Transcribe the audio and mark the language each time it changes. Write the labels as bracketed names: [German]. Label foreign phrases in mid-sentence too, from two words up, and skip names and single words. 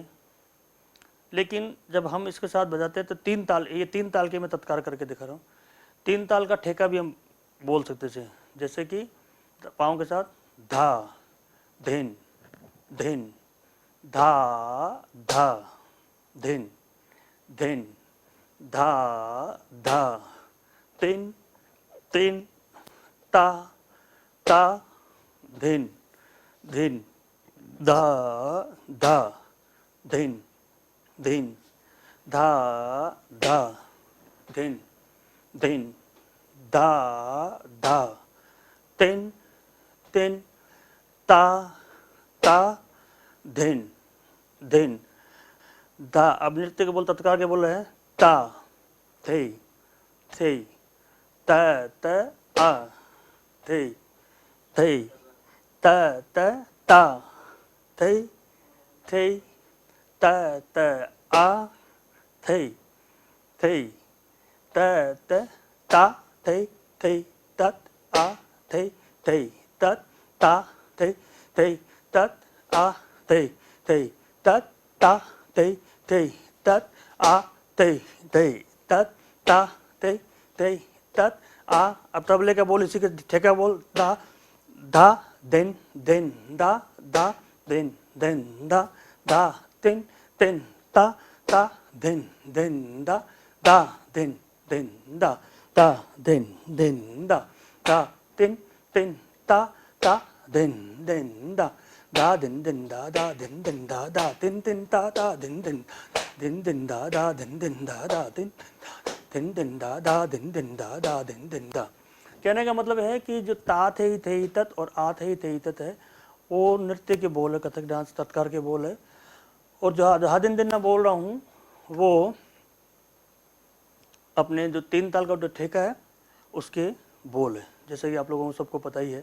[Hindi] लेकिन जब हम इसके साथ बजाते हैं तो 3 ताल, ये 3 ताल के मैं तत्कार करके दिखा रहा हूँ। 3 ताल का ठेका भी हम बोल सकते थे, जैसे कि पाँव के साथ धा धिन धिन धा धा धिन धिन धा धा तिन तिन ता ता धिन धिन धा धा धिन धिन धा धा धिन धिन धा धा तिन तिन ता ता धिन धिन धा। अब नृत्य के बोल तत्कार के बोल रहे हैं ता थे त त आ थे त त ता थे त त आ थे त त ता थे तत आ थे तत ता थे तत आ थे तत ता थे तत आ थे तत ता थे तत आ। अब तबले का बोल इसी के ठेका बोल दा धा दिन दिन दा दा दिन दिन दा दा तिन तिन ता ता दिन दिन दा दा दिन दिन दा दा दिन दिन दा दा तिन तिन ता ता दिन दिन दा दा दिन दिन दा दा दिन दिन दा दा तिन तिन ता ता दिन दिन दा दा दिन दिन दा दा दिन दिन दा दा दिन दिन दा दा दिन दिन दा। कहने का मतलब है कि जो ता थे तत और आ थे तत है वो नृत्य के बोल है, कथक डांस तत्कार के बोल है। और जो हा दिन दिन मैं बोल रहा हूँ वो अपने जो 3 ताल का जो ठेका है उसके बोल है, जैसे कि आप लोगों को सबको पता ही है।